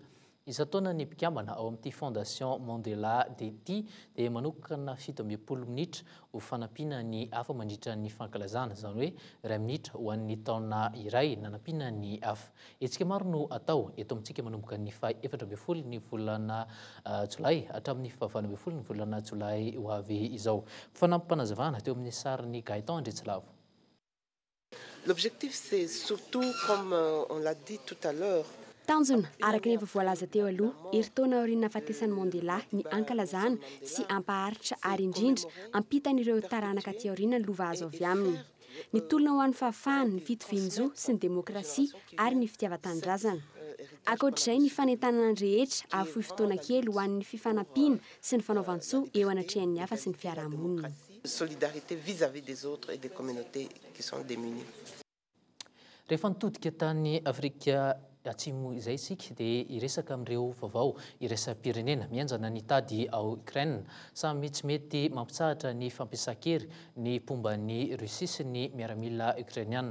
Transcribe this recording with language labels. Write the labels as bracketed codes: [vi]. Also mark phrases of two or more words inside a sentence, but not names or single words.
[mg] Isan-taona ny mpikambana ao amin'ity Fondation Mandela dia dia manokana 17 minitra ho fanampiana ny hafa mandritra ny fankalazana, izany hoe 2 minitra ho an'ny taona iray nanampiana ny hafa. Etsika maro no atao eto amintsika manomboka ny 14 ny volana Jolay hatramin'ny 24 ny volana Jolay ho avy izao. Fanampanazavana teo amin'ny sariny Gaëtan Andretsilavo. [fr] L'objectif c'est surtout comme on l'a dit tout à l'heure. [mg] Tanjona araka ny efa voalaza teo aloha, eritaona aoriana fahatesan'i Mandela ny ankalazana sy ampaharitra ary indrindra ampitan'ireo taranaka aty aoriana ny lova azo avy aminy. Ny tolona ho an'ny fahafahana, ny fitovian-jo sy ny demokrasia ary ny fitiavan-tanindrazana. Ankoatr'izay ny fanentanana ny rehetra afohy fotoana kely ho an'ny fifanampiana sy ny fanaovan-tsoa eo anatrehan'ny hafa sy ny fiarahamonina. [fr] Solidarité vis-à-vis des autres et des communautés qui sont démunies. [mg] Rehefa nitodika tany Afrika atsimo izay isika dia iresaka amin'ireo vaovao iraisam-pirenena mianjana ny tady ao Ukraine. Samy tsy mety mampitsahatra ny fampiasan-kery ny pomban'ny Russia sy ny miaramila Ukrainiana.